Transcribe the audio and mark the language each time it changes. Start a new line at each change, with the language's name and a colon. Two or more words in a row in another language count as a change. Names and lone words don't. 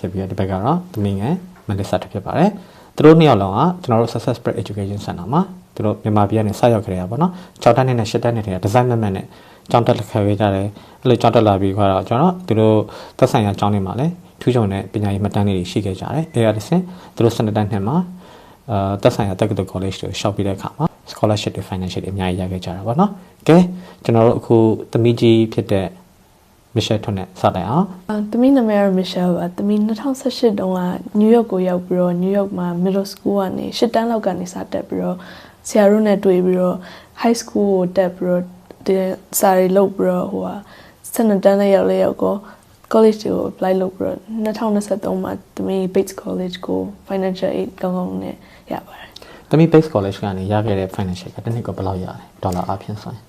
Burmese: ဖြစ်ပြီးတော့ဒီဘက်ကတော့သမီးငယ် Melissa ထွက်ဖြစ်ပါတယ်သူတို့2ယောက်လုံးကကျွန်တော်တို့ Success Prep Education Center မှာသူတို့မြန်မာပြည်ကနေစရောက်ခဲ့ရပါတော့6တန်းနဲ့8တန်းနဲ့တည်းက design မှတ်နဲ့ကျောင်းတက်လက်ခံပေးကြတယ်အဲ့လိုကျောင်းတက်လာပြီးခွာတော့ကျွန်တော်သူတို့သက်ဆိုင်ရာကျောင်းတွေမှာလည်းထူးချွန်တဲ့ပညာရေးမှတ်တမ်းလေးတွေရှိခဲ့ကြတယ်အဲ့ဒါတစ်ဆင့်သူတို့12တန်းနှစ်မှာသက်ဆိုင်ရာတက္ကသိုလ် college တွေရှောက်ပြီးတဲ့အခါမှာ scholarship တွေ financial တွေအများကြီးရခဲ့ကြတာပေါ့နော်ကဲကျွန်တော်တို့အခုသမီးကြီးဖြစ်တဲ့ Michelle ထွန်းနဲ့စတိုင်အောင် သမီးနာမည်က Michelle ပါသမီး2018တုန်းက New York ကိုရောက်ပြီးတော့ New York မှာ
English: middle school
Burmese: ကနေ10တန်းလောက်ကနေစတက်ပြီးတော့ဆရာတို့နဲ့တွေ့ပြီးတော့
English: high school
Burmese: ကိုတက်ပြီးတော့ဒီစာရီလုပ်ပြီးတော့ဟိုဟာ12တန်းနဲ့ရောက်ကော college ကို apply လုပ်ပြီးတော့2023မှာသမီး Bates College ကို
English: financial aid
Burmese: ကောင်းကောင်းနဲ့ရပါတယ် ။သမီး Bates College ကနေရခဲ့တဲ့ financial ကတစ်နှစ်ကိုဘယ်လောက်ရလဲဒေါ်လာအပြင်ဆိုရင်